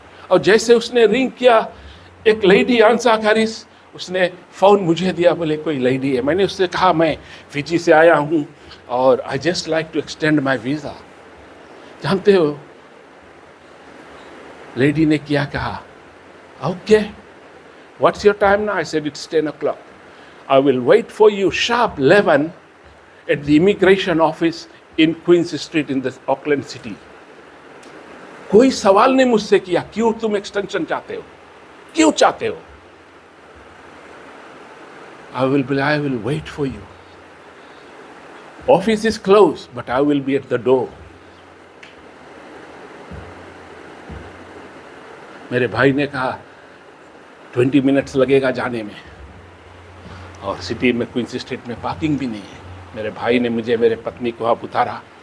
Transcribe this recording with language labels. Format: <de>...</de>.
<hi>और जैसे उसने रिंग किया, एक लेडी आंसर करी, उसने फ़ोन मुझे दिया, बोले कोई लेडी है। मैंने उससे कहा मैं फिजी से आया हूँ और</hi> <en>I just like to extend my visa.</en> <hi>जानते हो लेडी ने क्या कहा?</hi> <en>Okay, what's your time now? I said it's 10 o'clock. I will wait for you sharp 11 at the immigration office in Queen's Street in the Auckland city.</en> <hi>कोई सवाल नहीं मुझसे किया, क्यों तुम एक्सटेंशन चाहते हो, क्यों चाहते हो?</hi> <en>I will wait for you. Office is closed, but I will be at the door.</en> <hi>मेरे भाई ने कहा 20 मिनट्स लगेगा जाने में, और सिटी में क्वींस स्ट्रीट में पार्किंग भी नहीं है। मेरे भाई ने मुझे, मेरे पत्नी को वहाँ उतारा।</hi>